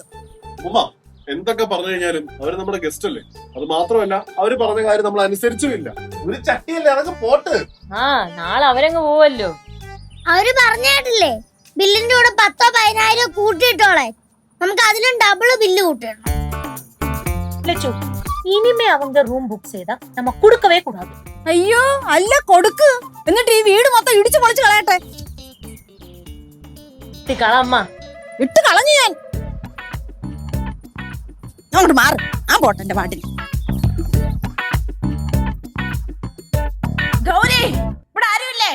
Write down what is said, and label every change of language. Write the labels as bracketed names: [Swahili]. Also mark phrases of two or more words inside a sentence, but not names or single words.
[Malayalam] ഉമ്മ എന്തൊക്കെ പറഞ്ഞു കഴിഞ്ഞാലും അവര് നമ്മുടെ ഗസ്റ്റ് അല്ലേ. അത് മാത്രമല്ല, അവര് പറഞ്ഞ കാര്യം നമ്മൾ അനുസരിച്ചുമില്ല. ഒരു ചട്ടിയല്ലേ, അതൊക്കെ പോട്ട്. ആ, നാളെ അവരങ്ങ് പോവല്ലോ. അവര് പറഞ്ഞേട്ടില്ലേ, ബില്ലിന്റെ കൂടെ 10 or 15 കൂട്ടിയിട്ടോളെ. നമുക്ക് അതിലും ഡബിൾ ബില്ല് കൂട്ടണം. [Tamil] லட்சு, இனிமே அவங்க ரூம் புக் செய்தா நம்ம கொடுக்கவே கூடாது. [Malayalam] അയ്യോ, അല്ല, കൊടുക്ക്. എന്നിട്ട് ഈ വീട് മൊത്തം ഇടിച്ചു പൊളിച്ച് കളയട്ടെ. കളമ്മ ഇട്ട് കളഞ്ഞു ഞാൻ. അങ്ങോട്ട് മാറ്. ആ പോട്ടെ എന്റെ പാട്ടിൽ. ഗൗരി, ഇവിടെ ആരുമില്ലേ?